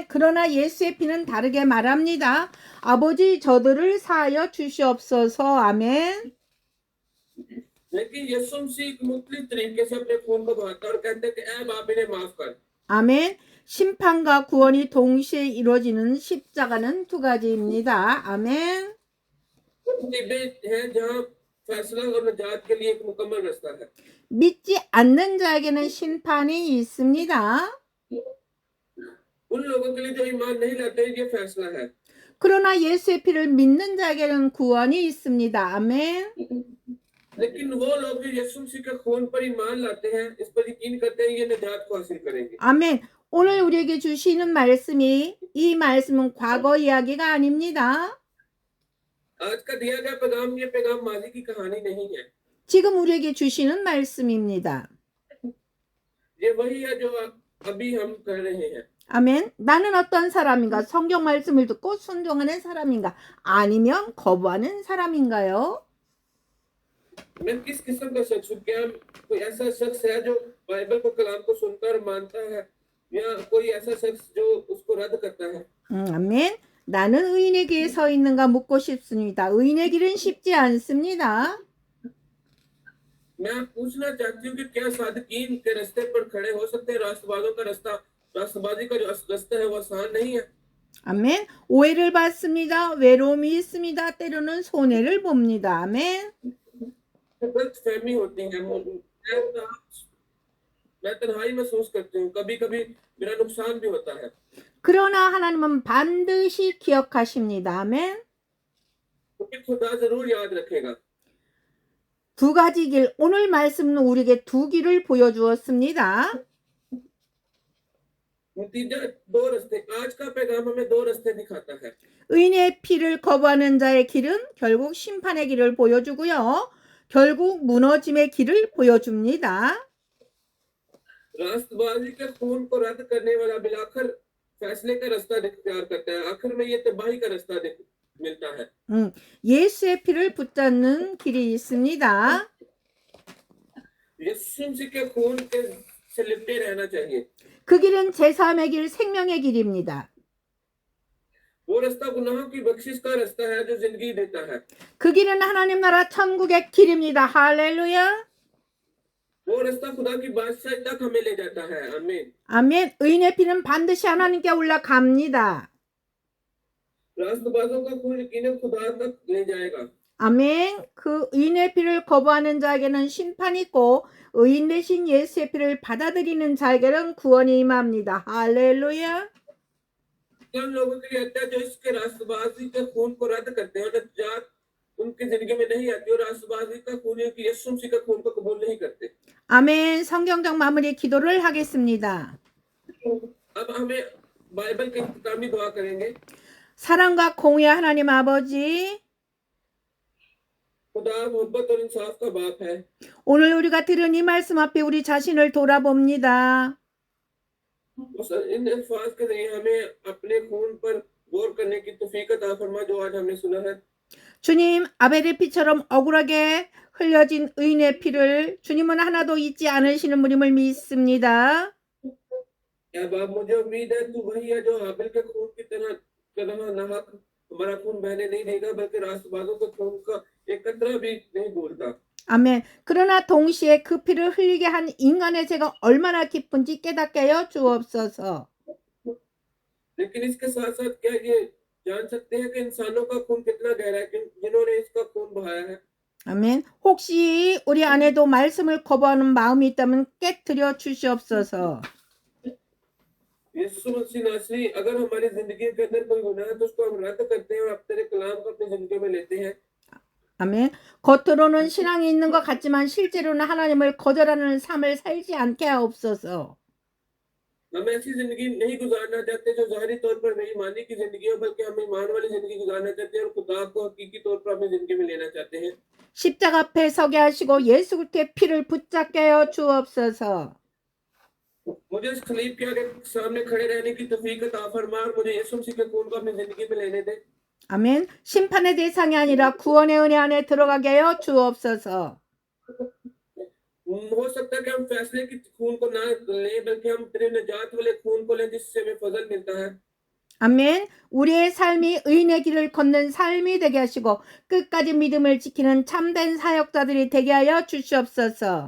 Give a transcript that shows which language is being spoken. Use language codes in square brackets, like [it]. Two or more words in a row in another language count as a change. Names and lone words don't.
[ko] 그러나 예수의 피는 다르게 말합니다. 아버지 저들을 사하여 주시옵소서. 아멘. [ur] لیکن یسوع مسیح ایک مختلف طریقے سے اپنے خون کو بہاتا ہے اور کہتے ہیں کہ اے باپ انہیں معاف کر. [ko] 아멘. 심판과 구원이 동시에 이루어지는 십자가는 두 가지입니다. 아멘. [ur] ہیں جہاں فیصلہ اور نجات کے لیے ایک مکمل راستہ ہے. [ko] 믿지 않는 자에게는 심판이 있습니다. [ur] ان لوگوں کے لیے جو ایمان نہیں لاتے یہ فیصلہ ہے. [ko] 그러나 예수의 피를 믿는 자에게는 구원이 있습니다. 아멘. [ur] لیکن وہ لوگ جو یسوع مسیح کے خون پر ایمان لاتے ہیں، اس پر یقین کرتے ہیں، یہ نجات کو حاصل کریں گے. [ko] 아멘. 오늘 우리에게 주시는 말씀이 이 말씀은 과거 이야기가 아닙니다. [ur] آج کا دیا گیا پیغام یہ پیغام ماضی کی کہانی نہیں ہے. [ko] 지금 우리에게 주시는 말씀입니다. [ur] یہ وہی ہے جو ابھی ہم کر رہے ہیں. [ko] 아멘. 나는 어떤 사람인가? 성경 말씀을 듣고 순종하는 사람인가? 아니면 거부하는 사람인가요? [ur] میں کس قسم کا شخص ہوں؟ کیا کوئی ایسا شخص ہے جو بائبل کو کلام کو سن کر مانتا ہے، یا کوئی ایسا شخص جو اس کو رد کرتا ہے? [ko] 아멘. 나는 의인의 길에 서 있는가 묻고 싶습니다. 의인의 길은 쉽지 않습니다. [ur] میں پوچھنا چاہتی ہوں کہ کیا صادقین کے راستے پر کھڑے ہو سکتے ہیں? راستبازوں کا راستہ، راستبازی کا جو راستہ ہے وہ آسان نہیں ہے. [ko] 아멘. 오해를 받습니다. 외로움이 있습니다. 때로는 손해를 봅니다. 아멘. [ur] غلط فہمی ہوتی ہے. میں تنہائی محسوس کرتی ہوں، کبھی کبھی میرا نقصان بھی ہوتا ہے. [ko] 그러나 하나님은 반드시 기억하십니다. 아멘. [ur] کیونکہ خدا ضرور یاد رکھے گا. [ko] 두 가지 길, 오늘 말씀은 우리에게 두 길을 보여주었습니다. [ur] نتیجہ دو راستے، آج کا پیغام ہمیں دو راستے دکھاتا ہے. [ko] 의인의 피를 거부하는 자의 길은 결국 심판의 길을 보여주고요. 결국 무너짐의 길을 보여줍니다. [ur] راستبازی کے خون کو رد کرنے والا بل آخر فیصلے کا راستہ اختیار کرتا ہے، آخر میں یہ تباہی کا راستہ ملتا ہے. [ko] 예수의 피를 붙잡는 길이 있습니다. [ur] یسوع مسیح کے خون کے سے لپٹے رہنا چاہیے. [ko] 그 길은 제3의 길, 생명의 길입니다. [ur] وہ راستہ گناہوں کی بخشش کا راستہ ہے جو زندگی دیتا ہے. [ko] 그 길은 하나님 나라 천국의 길입니다. 할렐루야. [ur] وہ راستہ خدا کی بادشاہی تک ہمیں لے جاتا ہے. आमीन। [ko] 아멘. 의인의 피는 반드시 하나님께 올라갑니다. [ur] راستبازوں کا خون یقیناً خدا تک لے جائے گا. [ko] 아멘. 그 의인의 피를 거부하는 자에게는 심판이 있고 의인 대신 예수의 피를 받아들이는 자에게는 구원이 임합니다. 할렐루야. [ur] ان لوگوں کے لیے آتا ہے جو اس کے راستبازی کے خون کو رد کرتے ہیں، نجات ان کی زندگی میں نہیں آتی اور راستبازی کا خون ہے کہ یسوع مسیح کا خون کو قبول نہیں کرتے. [ko] 아멘. 성경적 마무리 기도를 하겠습니다. [ur] اب ہمیں بائبل کے اختتامی دعا کریں گے. [ko] 사랑과 공의 하나님 아버지, [ur] خدا محبت اور انصاف کا باپ ہے. [ko] 오늘 우리가 들은 이 말씀 앞에 우리 자신을 돌아봅니다. [ur] ان الفاظ کے ذریعے ہمیں اپنے خون پر غور کرنے کی توفیق عطا فرما جو آج ہم نے سنا ہے. [ko] 주님, 아벨의 피처럼 억울하게 흘려진 의인의 피를 주님은 하나도 잊지 않으시는 분임을 믿습니다. [ur] یا باپ، مجھے امید ہے تو وہی ہے جو ہابیل کے خون کی طرح ناحق ہمارا خون بہنے نہیں دے گا، بلکہ راستبازوں کے خون کا ایک قطرہ بھی نہیں بھولتا. [ko] 아멘. 그러나 동시에 그 피를 흘리게 한 인간의 죄가 얼마나 깊은지 깨닫게 하여 주옵소서. [ur] لیکن اس کے ساتھ ساتھ کیا یہ جان سکتے ہیں کہ انسانوں کا خون کتنا گہرا ہے، جنہوں نے اس کا خون بہایا ہے. [ko] 아멘. 혹시 우리 안에도 말씀을 거부하는 마음이 있다면 깨트려 주시옵소서. [ur] یسوع مسیح ناصری، اگر ہماری زندگی کے اندر کوئی گناہ ہے تو اس کو ہم رد کرتے ہیں اور اب تیرے کلام کو اپنی زندگی میں لیتے ہیں. [ko] 아멘. 겉으로는 신앙이 있는 것 같지만 실제로는 하나님을 거절하는 삶을 살지 않게 하옵소서. [ur] ہم ایسی زندگی نہیں گزارنا چاہتے جو ظاہری طور پر بے ایمانی کی زندگی ہو، بلکہ ہم ایمان والی زندگی گزارنا چاہتے ہیں اور خدا کو حقیقی طور پر اپنی زندگی میں لینا چاہتے ہیں. [ko] 십자가 앞에 서게 하시고 예수 그리스도의 피를 붙잡게 하여 주옵소서. [ur] مجھے اس خلیف کے آگے سامنے کھڑے رہنے کی توفیق عطا فرما اور مجھے یسوع مسیح کے خون کو اپنی زندگی میں لینے دے. [ko] 아멘. 심판의 대상이 아니라 구원의 은혜 안에 들어가게 하여 주옵소서. [ur] ہو سکتا ہے کہ ہم فیصلے کی خون کو نہ لیں، بلکہ ہم تیرے نجات والے خون کو لیں جس سے ہمیں فضل ملتا ہے. [ko] 아멘. 우리의 삶이 의인의 길을 걷는 삶이 되게 하시고 끝까지 믿음을 지키는 참된 사역자들이 되게 하여 주시옵소서.